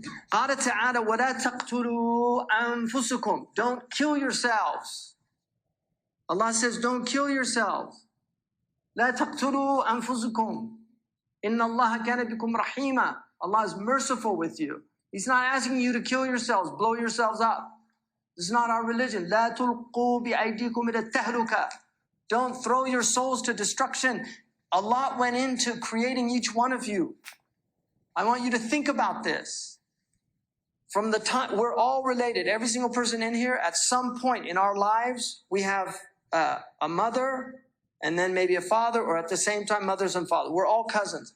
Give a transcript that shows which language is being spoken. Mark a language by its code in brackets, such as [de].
[ar] قال تعالى ولا تقتلوا أنفسكم. [en] Don't kill yourselves. Allah says, don't kill yourselves. [ar] لا تقتلوا أنفسكم. إن الله كان بكم رحيما. [en] Allah is merciful with you. He's not asking you to kill yourselves, blow yourselves up. This is not our religion. [ar] لا تلقوا بأيديكم إلى التهلكة. [en] Don't throw your souls to destruction. Allah went into creating each one of you. I want you to think about this. From the time, we're all related. Every single person in here, at some point in our lives, we have a mother, and then maybe a father, or at the same time, mothers and fathers. We're all cousins.